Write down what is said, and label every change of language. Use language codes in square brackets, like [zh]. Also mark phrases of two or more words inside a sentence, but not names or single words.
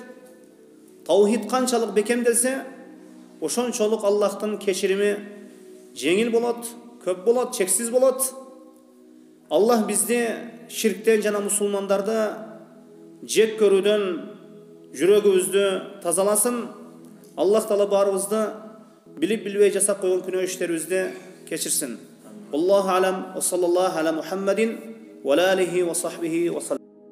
[ky] Таухид канчалык бекемделсе, ошончолук Аллахтын кечирими жеңил болот, көп болот, чексиз болот. Аллах бизди ширктен жана мусулмандарды жек көрүүдөн жүрөгүбүздү тазаласын. Аллах таала баарыбызды билип билбей жасап койгон күнөө иштерибизди кешірсін. [ar] الله أعلم، وصلى الله على محمد وآله وصحبه وسلم.